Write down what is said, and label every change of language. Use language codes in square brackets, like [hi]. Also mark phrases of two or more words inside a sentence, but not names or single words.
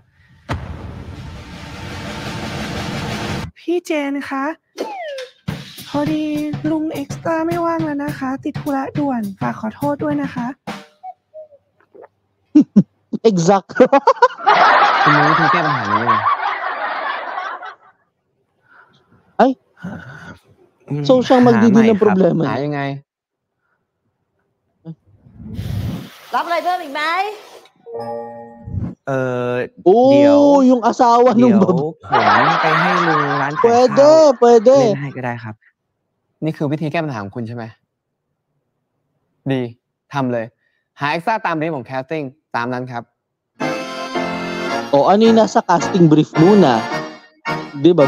[th] พี่เจนคะพอดีลุงเอ็กซ์ตร้าไม่ว่างแล้วนะคะ ติดธุระด่วนฝากขอโทษด้วยนะคะ Exact. คุณรู้วิธีแก้ปัญหานี้ไง [tl] Ay, so siyang magdidin ng problema. [th] หายังไง รับอะไรเพิ่มอีกไหม เดี๋ยว [tl] Oh, yung asawa [th] เดี๋ [tl] nung [th] ยว [tl] babae. [th] ผมไปให้ลุงร้านขายข้าว [tl] Pwede, [th] เล่น [tl] pwede. [th] ให้ก็ได้ครับ นี่คือวิธีแก้ปัญหาของคุณใช่ไหมดีทำเลยหาเอ็กซ์ตร้าตามบรีฟของแคสติ้งตามนั้นครับ [tl] O ano yung nasa [en] casting brief [tl] muna? 'Di ba?